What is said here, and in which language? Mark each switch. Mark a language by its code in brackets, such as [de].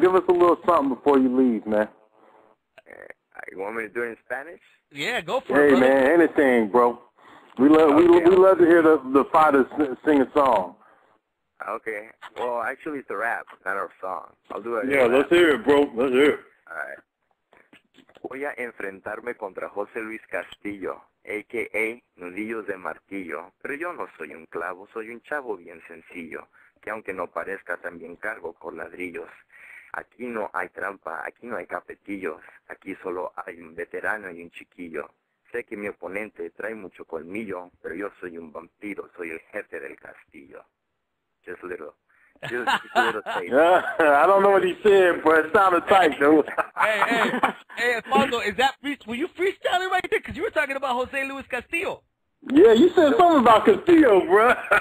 [en] Give us a little something before you leave, man. You want me to do it in Spanish? Yeah, go for it, Hey, man, anything, bro. We love to hear the fighters sing a song. Okay. Well, actually, it's a rap, not a song. I'll do it. Yeah, let's hear it, bro. Let's hear it. All right. [es] Voy a enfrentarme contra José Luis Castillo, a.k.a. Nudillos de Martillo, pero yo no soy un clavo, soy un chavo bien sencillo. que aunque no parezca también cargo con ladrillos. Aquí no hay trampa, aquí no hay capetillos, aquí solo hay un veterano y un chiquillo. Sé que mi oponente trae mucho colmillo, pero yo soy un vampiro, soy el jefe del castillo. [en] Just a little taste. I don't know what he said, but it sounded tight, though. Hey, Alfonso, were you freestyling right there? Because you were talking about Jose Luis Castillo. Yeah, you said something about Castillo, bro.